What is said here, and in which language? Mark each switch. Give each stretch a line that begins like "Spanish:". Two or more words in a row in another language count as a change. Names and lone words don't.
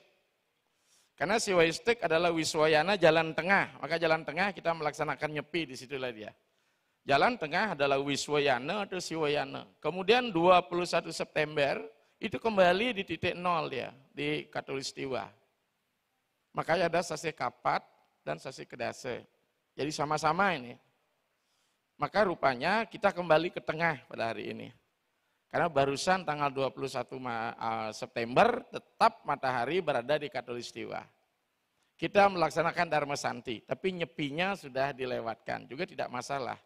Indonesian: Karena siwaistik adalah wiswayana, jalan tengah. Maka jalan tengah kita melaksanakan Nyepi, disitulah dia. Jalan tengah adalah wiswayana atau siwayana. Kemudian 21 September itu kembali di titik nol dia, di Khatulistiwa. Makanya ada sasi kapat dan sasi kedase. Jadi sama-sama ini. Maka rupanya kita kembali ke tengah pada hari ini. Karena barusan tanggal 21 September tetap matahari berada di Khatulistiwa. Kita melaksanakan Dharma Santi, tapi Nyepinya sudah dilewatkan, juga tidak masalah.